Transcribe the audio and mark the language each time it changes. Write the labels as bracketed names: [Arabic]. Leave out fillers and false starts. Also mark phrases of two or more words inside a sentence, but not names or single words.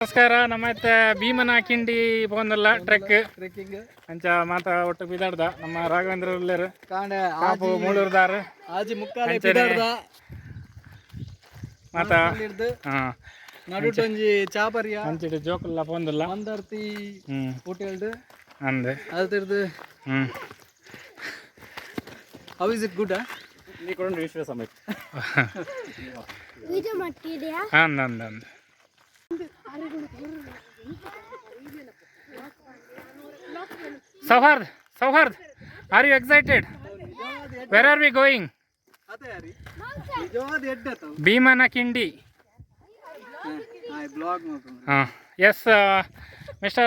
[Tulu] ನಮಸ್ಕಾರ ನಮ್ಮತ್ತೆ ಭೀಮನ ಕಿಂಡಿ ಬಂದಲ್ಲ ಟ್ರೆಕ್ಕಿಂಗ್ ಅಂಚ ಮಾತ ಒಟ್ಟು ಬಿದಾಡ್ದ ನಮ್ಮ ರಾಘವೇಂದ್ರ ಉಳ್ಳೇರು ಕಾಪು ಮೂಳೂರ್ದಾರು ಆಜಿ ಮುಕ್ಕಾಲೆ ಬಿದಾಡ್ದ ಮಾತ ನಡುಟೊಂಜಿ ಚಾಪರ್ಯ ಅಂಚಿಡು ಜೋಕುಲ್ಲ ಬಂದಲ್ಲ ಮಂದರ್ತಿ ಹೋಟೆಲ್ಡ್ ಅಂದೆ [English] ಅದಿರ್ದು how is it good [Tulu] ನೀ ಕೊಡು ವಿಶ್ವ ಸಮೇತ ವಿಡಿಯೋ ಮಾಡ್ತಿದ್ಯಾ [English] ಅಂದ Sauhard, are you excited? Where are we going? Bhimana Kindi. Yes, Mr.